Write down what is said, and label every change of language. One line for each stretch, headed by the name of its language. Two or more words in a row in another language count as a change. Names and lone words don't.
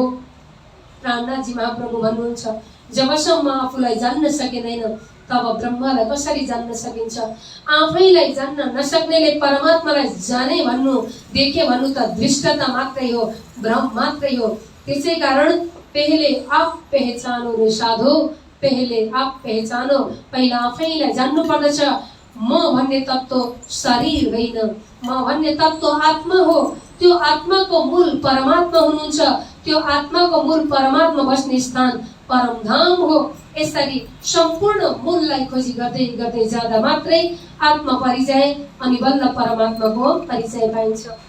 Nepali: प्राणनाथजी महाप्रभु भन्नुहुन्छ जबसम्म आफूलाई जान्न सकिँदैन तब ब्रह्मलाई कसरी जान्न सकिन्छ। आफैलाई जान्न नसक्नेले परमात्मालाई जाने भन्नु देखे भन्नु त दृष्टता मात्रै हो, भ्रम मात्रै हो। त्यसै कारण
Hindi: पहले आप पहचानो रे साधो, पहले आप पहचानो,
Nepali: पहिला आफैलाई जान्नु पर्दछ। म भन्ने तत्त्व शरीर होइन, म भन्ने तत्त्व आत्मा हो। त्यो आत्माको मूल परमात्मा हुनुहुन्छ, त्यो आत्माको मूल परमात्मा बस्ने स्थान परमधाम हो। यसरी सम्पूर्ण मूललाई खोजी गर्दै गर्दै जाँदा मात्रै आत्मा परिचय अनि बल्ल परमात्माको परिचय पाइन्छ।